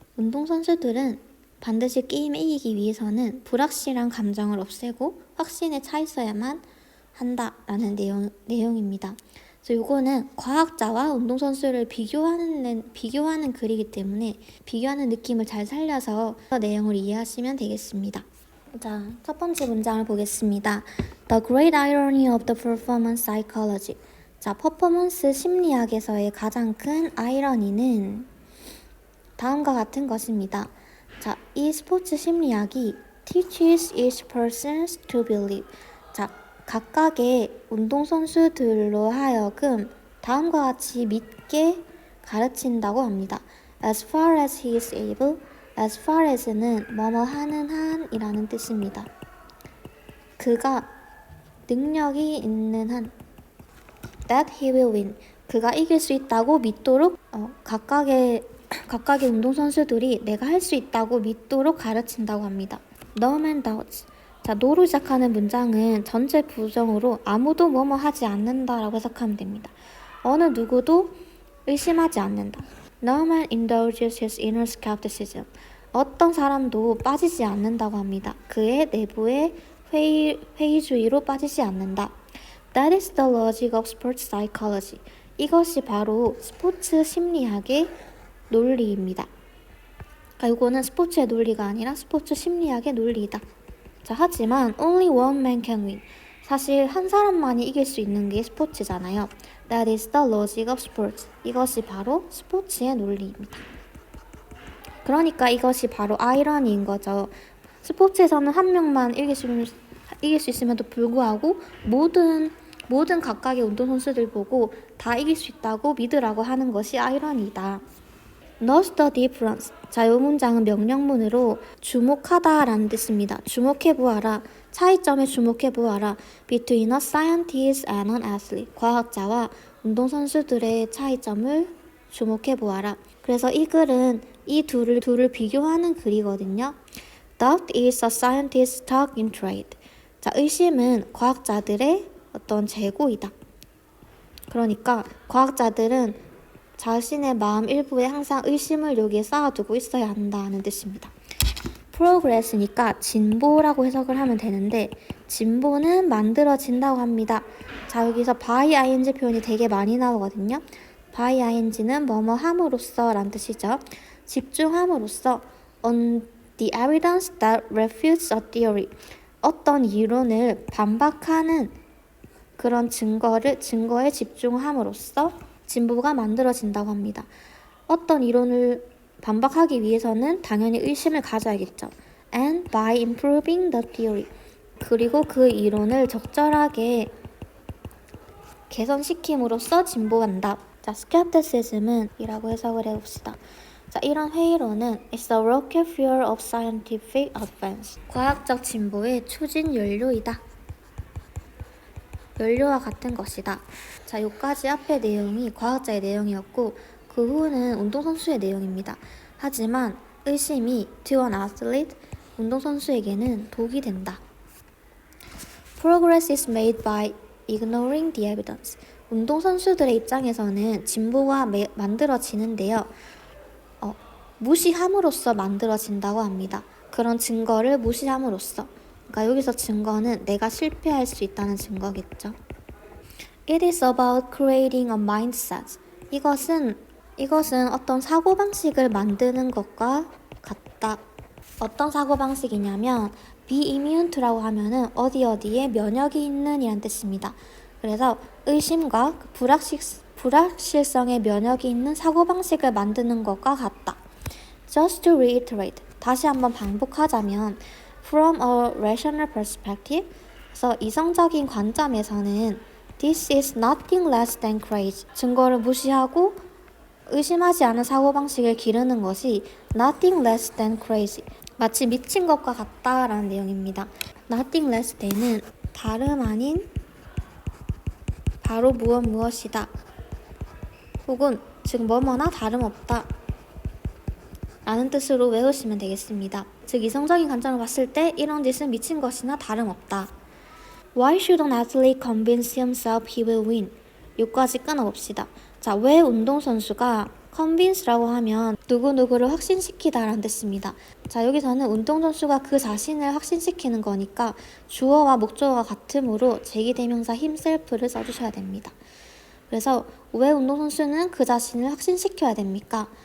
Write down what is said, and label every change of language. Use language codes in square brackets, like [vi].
[ko] 운동선수들은 반드시 게임에 이기기 위해서는 불확실한 감정을 없애고 확신에 차 있어야만 한다라는 내용입니다. 그래서 이거는 과학자와 운동선수를 비교하는 글이기 때문에 비교하는 느낌을 잘 살려서 내용을 이해하시면 되겠습니다. 자, 첫 번째 문장을 보겠습니다. [en] The great irony of the performance psychology. [ko] 자, 퍼포먼스 심리학에서의 가장 큰 아이러니는 다음과 같은 것입니다. 자, 이 스포츠 심리학이 [en] teaches each person to believe. [ko] 자, 각각의 운동선수들로 하여금 다음과 같이 믿게 가르친다고 합니다. [en] As far as he is able. [ko] as far as는 뭐뭐 하는 한이라는 뜻입니다. 그가 능력이 있는 한 [en] that he will win. [ko] 그가 이길 수 있다고 믿도록 각각의 운동선수들이 내가 할 수 있다고 믿도록 가르친다고 합니다. [en] No man doubts. [ko] 자, no로 시작하는 문장은 전체 부정으로 아무도 뭐뭐 하지 않는다라고 해석하면 됩니다. 어느 누구도 의심하지 않는다. [en] No man indulges his inner skepticism. [ko] 어떤 사람도 빠지지 않는다고 합니다. 그의 내부의 회의주의로 빠지지 않는다. [en] That is the logic of sports psychology. [ko] 이것이 바로 스포츠 심리학의 논리입니다. 그러니까 이거는 스포츠의 논리가 아니라 스포츠 심리학의 논리이다. 자, 하지만 [en] only one man can win. [ko] 사실 한 사람만이 이길 수 있는 게 스포츠잖아요. [en] That is the logic of sports. [ko] 이것이 바로 스포츠의 논리입니다. 그러니까 이것이 바로 아이러니인 거죠. 스포츠에서는 한 명만 이길 수 있음에도 불구하고 모든 각각의 운동선수들 보고 다 이길 수 있다고 믿으라고 하는 것이 아이러니이다. [en] Note the difference. [ko] 자, 이 문장은 명령문으로 주목하다 라는 뜻입니다. 주목해보아라. 차이점에 주목해보아라. [en] Between a scientist and an athlete. [ko] 과학자와 운동선수들의 차이점을 주목해보아라. 그래서 이 글은 이 둘을 비교하는 글이거든요. [en] Doubt is a scientist's stock in trade. [ko] 자, 의심은 과학자들의 어떤 재고이다. 그러니까 과학자들은 자신의 마음 일부에 항상 의심을 여기에 쌓아두고 있어야 한다는 뜻입니다. progress니까 진보라고 해석을 하면 되는데 진보는 만들어진다고 합니다. 자, 여기서 by ing 표현이 되게 많이 나오거든요. by ing는 뭐뭐 함으로써 라는 뜻이죠. 집중함으로써 [en] on the evidence that refutes a theory. [ko] 어떤 이론을 반박하는 그런 증거에 집중함으로써 진보가 만들어진다고 합니다. 어떤 이론을 반박하기 위해서는 당연히 의심을 가져야겠죠. [en] And by improving the theory. [ko] 그리고 그 이론을 적절하게 개선시킴으로써 진보한다. 자, skepticism은 이라고 해석을 해봅시다. 자, 이런 회의론은 [en] It's the rocket fuel of scientific advance. [ko] 과학적 진보의 추진 연료이다. 연료와 같은 것이다. 자, 여기까지 앞의 내용이 과학자의 내용이었고 그 후는 운동선수의 내용입니다. 하지만 의심이 [en] to an athlete, [ko] 운동선수에게는 독이 된다. [en] Progress is made by ignoring the evidence. [ko] 운동선수들의 입장에서는 진보가 만들어지는데요. 무시함으로써 만들어진다고 합니다. 그런 증거를 무시함으로써. 그러니까 여기서 증거는 내가 실패할 수 있다는 증거겠죠. [en] It is about creating a mindset. [ko] 이것은 어떤 사고방식을 만드는 것과 같다. 어떤 사고방식이냐면 be immune to라고 하면은 어디에 면역이 있는 이란 뜻입니다. 그래서 의심과 불확실성에 면역이 있는 사고방식을 만드는 것과 같다. [en] Just to reiterate, [ko] 다시 한번 반복하자면 [en] From a rational perspective, [ko] 그래서 이성적인 관점에서는 [en] This is nothing less than crazy. [ko] 증거를 무시하고 의심하지 않은 사고방식을 기르는 것이 [en] nothing less than crazy. [ko] 마치 미친 것과 같다라는 내용입니다. nothing less than은 다름 아닌 바로 무엇이다. 혹은 즉 뭐뭐나 다름없다. 라는 뜻으로 외우시면 되겠습니다. 즉 이성적인 관점으로 봤을 때 이런 짓은 미친 것이나 다름없다. [en] Why should an athlete convince himself he will win? [ko] 여기까지 끊어봅시다. 자, 왜 운동선수가 convince라고 하면 누구누구를 확신시키다 라는 뜻입니다. 자, 여기서는 운동선수가 그 자신을 확신시키는 거니까 주어와 목적어가 같으므로 제기대명사 himself를 써주셔야 됩니다. 그래서 왜 운동선수는 그 자신을 확신시켜야 됩니까?